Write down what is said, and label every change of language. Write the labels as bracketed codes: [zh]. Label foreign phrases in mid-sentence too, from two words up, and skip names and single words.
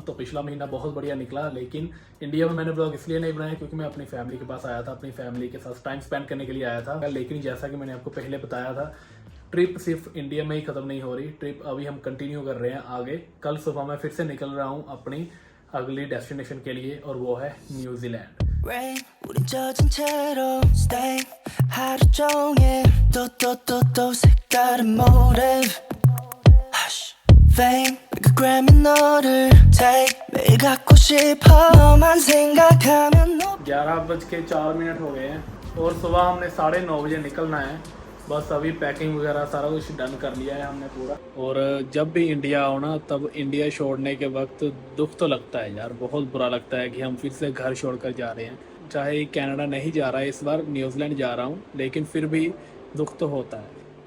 [hi] तो पिछला महीना बहुत बढ़िया निकला, लेकिन इंडिया में मैंने व्लॉग इसलिए नहीं बनाया क्योंकि मैं अपनी फैमिली के पास आया था, अपनी फैमिली के साथ [en] time spend [hi] करने के लिए आया था। लेकिन जैसा कि मैंने आपको पहले बताया था, ट्रिप सिर्फ इंडिया में ही खत्म नहीं हो रही, ट्रिप अभी हम कंटिन्यू कर रहे हैं आगे। कल सुबह मैं फिर से निकल रहा हूँ अपनी अगली डेस्टिनेशन के लिए और वो है न्यूजीलैंड। [ko] Rain, 우린 젖은 채로 stay 하루 종일 또 색다른 [en] motive Hush, fame, [ko] 내가 Grammy 너를 take 매일 갖고 싶어 너만 생각하면 [hi] 11:04 हो गए हैं और सुबह हमने 9:30 बजे निकलना है। बस अभी पैकिंग वगैरह सारा कुछ डन कर लिया है हमने पूरा। और जब भी इंडिया आओ ना, तब इंडिया छोड़ने के वक्त दुख तो लगता है यार, बहुत बुरा लगता है कि हम फिर से घर छोड़कर जा रहे हैं। चाहे कनाडा नहीं जा रहा है इस बार, न्यूजीलैंड जा रहा हूँ, लेकिन फिर भी दुख तो होता है।